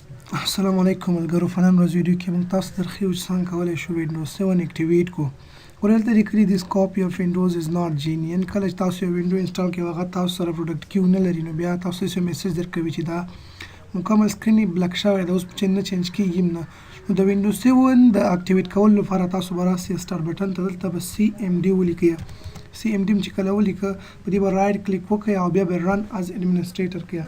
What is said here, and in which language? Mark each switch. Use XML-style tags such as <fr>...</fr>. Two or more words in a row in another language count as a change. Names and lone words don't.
<ps>السلام علیکم ملګرو، په نن ورځ ویډیو کې موږ تاسو ته درښیو چې څنګه کولی شو وینډوز 7 اکټیویټ کړو. ورته لیکلي</ps> <en>this copy of windows is not genuine.</en> <ps>کله چې تاسو یو وینډو انسټال کوئ هغه تاسو سره</ps> <en>product key</en> <ps>نه لري، نو بیا تاسو یې میسج درکوي چې دا مکمل سکرین یې بلک شوی دی، اوس نه چینج کیږي هم نه. نو د وینډوز 7 د اکټیویټ کولو لپاره تاسو به راسئ</ps> <en>start button</en> <ps>ته، دلته به CMD ولیکئ. CMD چې کله ولیکه په دې به</ps> <en>right click</en> <ps>وکړئ او بیا به</ps> <en>run as administrator</en> <ps>کړئ.</ps>